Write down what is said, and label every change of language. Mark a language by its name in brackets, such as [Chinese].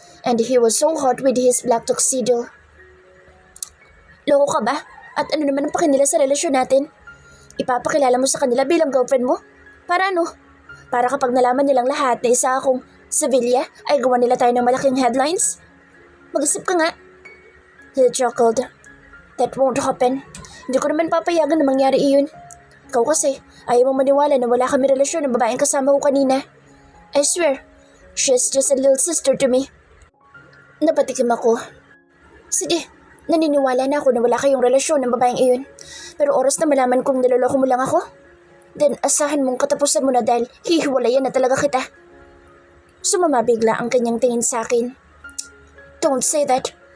[English] And he was so hot with his black tuxedo. [Filipino] Loko ka ba? At ano naman ang pakinila sa relasyon natin? Ipapakilala mo sa kanila bilang girlfriend mo? Para ano? Para kapag nalaman nilang lahat na isa akong Sevilla, ay gawa nila tayo ng malaking headlines? Mag-isip ka nga. [English] He chuckled. That won't happen. [Filipino] Hindi ko naman papayagan na mangyari iyon. Ikaw kasi, ayaw mong maniwala na wala kami relasyon ng babaeng kasama ko kanina. [English] I swear, she's just a little sister to me. [Filipino] Napatikim ako. Sige, naniniwala na ako na wala kayong relasyon ng babaeng iyon. Pero oras na malaman kong niloloko mo lang ako, then asahan mong katapusan mo na dahil hihiwalayan na talaga kita. Sumama bigla ang kanyang tingin sa akin. [English] Don't say that.